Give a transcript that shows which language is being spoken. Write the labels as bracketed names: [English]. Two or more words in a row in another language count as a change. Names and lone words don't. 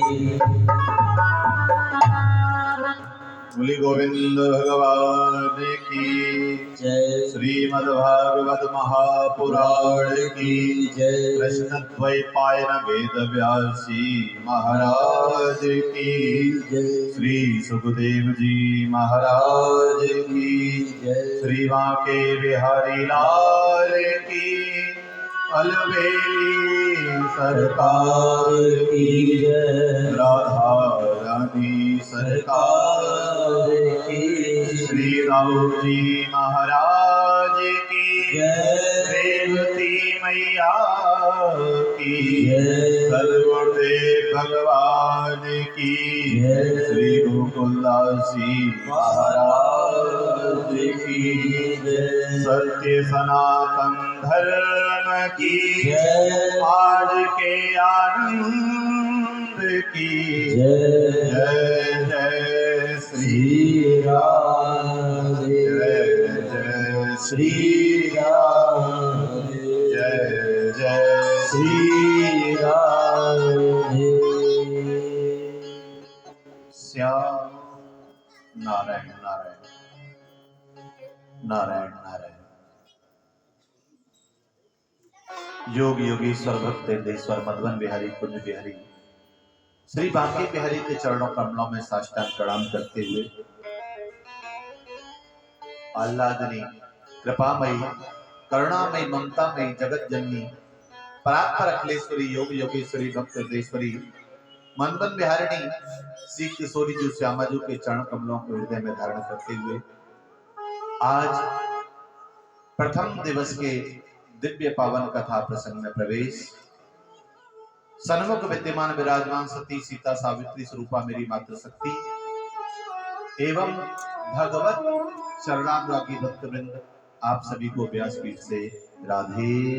[Hindi] बोली गोविंद भगवान की जय श्रीमद्भागवत महापुराण की जय कृष्ण द्वैपायन वेद व्यासी महाराज की जय श्री सुखदेव जी महाराज की जय श्री बांके बिहारी लाल की अलवेली सरकार की जय राधा रानी सरकार की श्री राम जी महाराज की जय रेवती मैया की जय सर्वदेव भगवान की जय श्री गोकुलदासी महाराज की जय सत्य सनातन धर्म की जय आज के आनंद की जय जय जय श्री श्री राधे जय जय श्री श्री राधे जय जय श्री श्री राधे श्याम नारायण नारायण नारायण नारायण योग योगीश्वर भक्तेश्वर मधुबन बिहारी कुंज बिहारी श्री बांके बिहारी के चरणों कमलों में साष्टांग प्रणाम करते हुए आह्लादनी कृपामयी करुणामयी ममतामयी जगत जननी परात्पर अखिलेश्वरी योग योगेश्वरी भक्तेश्वरी मनबन बिहारिणी श्री किशोरी जी श्यामाजू के चरण कमलों को हृदय में धारण करते हुए आज प्रथम दिवस के दिव्य पावन कथा प्रसंग में प्रवेश। सन्मुख विद्यमान विराजमान सती सीता सावित्री स्वरूपा मेरी मातृशक्ति एवं भगवत शरणानुरागी भक्तवृंद आप सभी को व्यासपीठ से राधे